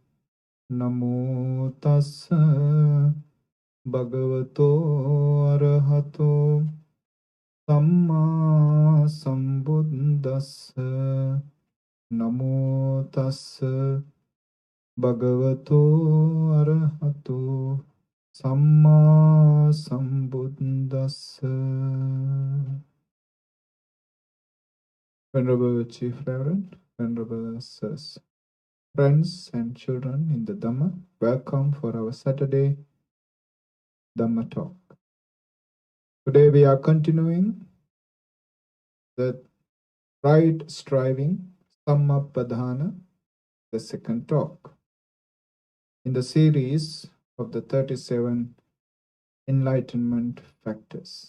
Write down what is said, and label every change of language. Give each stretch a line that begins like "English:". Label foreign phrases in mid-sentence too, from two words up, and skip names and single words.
Pali: Namo tassa bhagavato arahato Samma sambuddhassa. Namo tassa bhagavato arahato Samma sambuddhassa.
English: Venerable Chief Reverend, Venerable Sirs, friends and children in the Dhamma, welcome for our Saturday Dhamma talk. Today we are continuing the right striving, Sammappadhāna, the second talk, in the series of the 37 Enlightenment factors.